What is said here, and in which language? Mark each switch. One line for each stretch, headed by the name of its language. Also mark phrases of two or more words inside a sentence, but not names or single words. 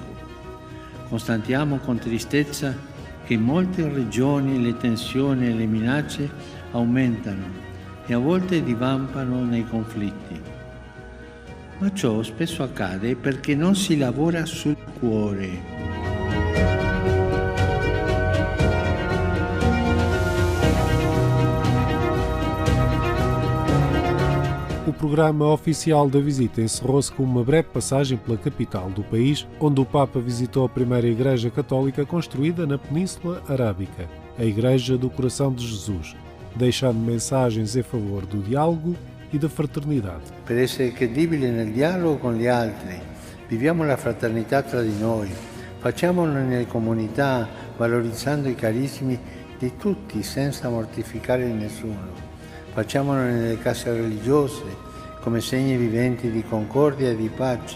Italian: Constatiamo con tristezza che in molte regioni le tensioni e le minacce aumentano e a volte divampano nei conflitti. Ma ciò spesso accade perché non si lavora sul cuore.
Portuguese: O programa oficial da visita encerrou-se com uma breve passagem pela capital do país, onde o Papa visitou a primeira igreja católica construída na Península Arábica, a Igreja do Coração de Jesus, deixando mensagens em favor do diálogo e da fraternidade.
Italian: Per essere credibili nel dialogo con gli altri, viviamo la fraternità tra di noi, facciamolo nelle comunità, valorizzando i carismi di tutti senza mortificare nessuno. Facciamolo nelle case religiose, come segni viventi di concordia e di pace.